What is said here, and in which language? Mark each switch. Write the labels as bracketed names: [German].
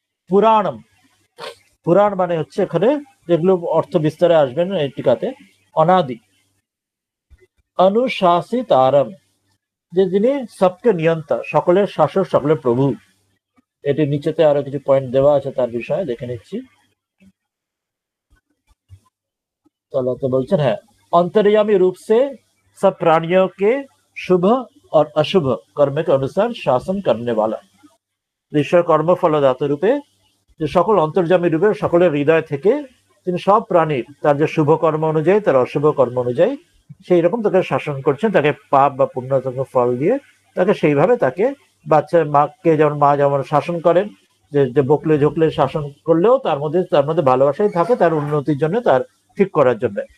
[Bangla] পুরাণম, পুরাণ মানে হচ্ছে এখানে যেগুলো অর্থ বিস্তারে আসবেন এই টিকাতে, অনাদি। অনুশাসিত আরম, যে যিনি সবকে নিয়ন্তা, সকলের শাসক, সকলের প্রভু। এটি নিচেতে আরো কিছু পয়েন্ট দেওয়া আছে তার বিষয়ে, দেখে নিচ্ছি। [Hindi] तो बोलते हैं अंतर्यामी रूप से सब प्राणियों के शुभ और अशुभ कर्म के अनुसार शासन करने वाला। [Bangla] ঈশ্বর কর্মফলদাতা রূপে, যে সকল অন্তর্যামী রূপে সকলের হৃদয় থেকে তিনি সব প্রাণীর তার যে শুভ কর্ম অনুযায়ী, তার অশুভ কর্ম অনুযায়ী সেই রকম তাকে শাসন করছেন, তাকে পাপ বা পুণ্য ফল দিয়ে তাকে সেইভাবে, তাকে বাচ্চা মাকে যেমন মা যেমন শাসন করেন, যে বকলে ঝোকলে শাসন করলেও তার মধ্যে ভালোবাসাই থাকে, তার উন্নতির জন্য, তার ঠিক করার জন্য।